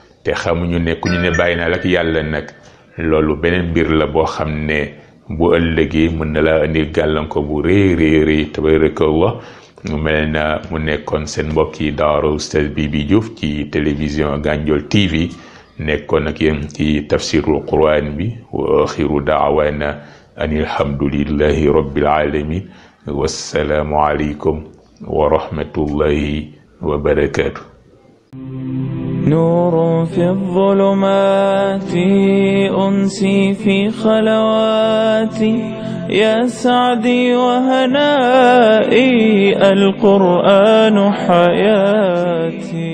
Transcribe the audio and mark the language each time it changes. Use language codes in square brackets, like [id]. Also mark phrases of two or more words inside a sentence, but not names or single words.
[wo] te te xamuñu ne ku ñu ne bàyyi naa la ak yàlla nag loolu beneen mbir la boo xam ne bu ëllëgee mën na la indil gàllankoor bu rëy tabarakallah mu mel na mu nekkoon seen mbokk yi daara Oustaz Bibi Diouf ci télévision Gandiol TV nekkoon ak yéen ci tafsirul Qur'an bi [ar] وآخر دعوانا أن الحمد لله رب العالمين والسلام عليكم ورحمة الله وبركاته. نور في الظلمات أنسي في خلواتي يا سعدي وهنائي القرآن حياتي